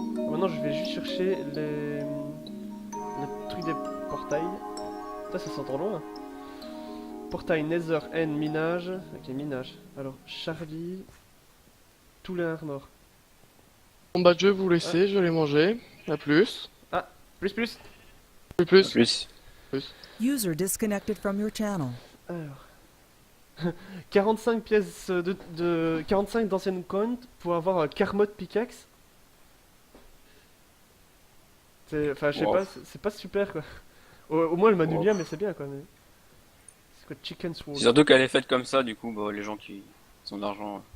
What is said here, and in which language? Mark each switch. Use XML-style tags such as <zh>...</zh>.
<fr>Maintenant, je vais juste chercher le truc des portails. Ça sent trop loin. Portail Nether N minage. Ok, minage. Alors, Charlie. Tous les armors. Bon bah je vais vous laisser, je vais les manger. À plus. Plus, plus. Plus. Plus.</fr> <en>User disconnected from your channel.</en> <fr>Alors. 45 pièces de 45 d'anciennes coins pour avoir un Carmot pickaxe. Enfin, je sais Wow. pas, c'est pas super quoi. Au moins, le manu Wow. bien, mais c'est bien quoi. Mais... C'est quoi, Chicken Sword? C'est surtout qu'elle est faite comme ça, du coup, bah, les gens qui ont de l'argent.</fr>